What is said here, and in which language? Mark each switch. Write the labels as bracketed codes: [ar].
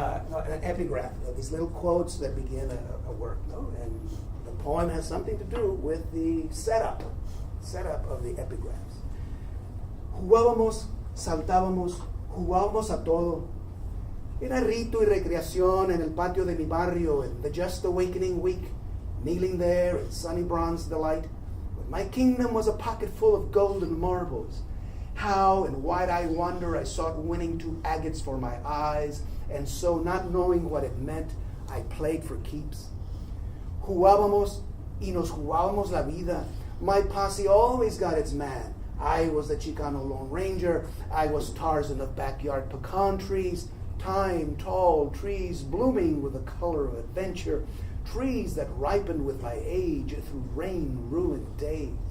[en] No, an epigraph, these little quotes that begin a work. No? And the poem has something to do with the setup of the epigraphs. [es] Jugábamos, saltábamos, jugábamos a todo. Era rito y recreación en el patio de mi barrio [en] in the just awakening week, kneeling there in sunny bronze delight. My kingdom was a pocket full of golden marbles. How in wide-eyed wonder I sought winning 2 agates for my eyes, and so not knowing what it meant, I played for keeps. [es] Jugábamos y nos jugábamos la vida. [en] My posse always got its man. I was the Chicano Lone Ranger. I was Tarzan of backyard pecan trees. Time, tall trees blooming with the color of adventure. Trees that ripened with my age through rain-ruined days.